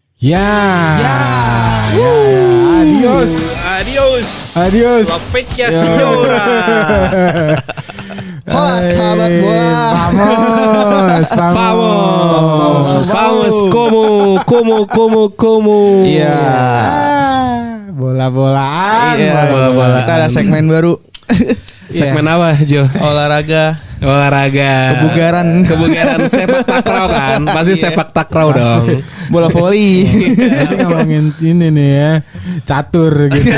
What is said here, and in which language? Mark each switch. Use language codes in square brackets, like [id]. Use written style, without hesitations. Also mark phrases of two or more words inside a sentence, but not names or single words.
[es] Ya. Adios. [it] La vecchia signora. [id] Hola sahabat bola. [es] Vamos. Como. [id] Iya. Bola-bolaan. Iya, bola-bolaan. Kita ada segmen baru. Segmen apa, Jo? Olahraga. Kebugaran sepak takraw kan? Pasti sepak takraw dong. Bola voli. Pasti ngomongin ini nih ya, catur gitu.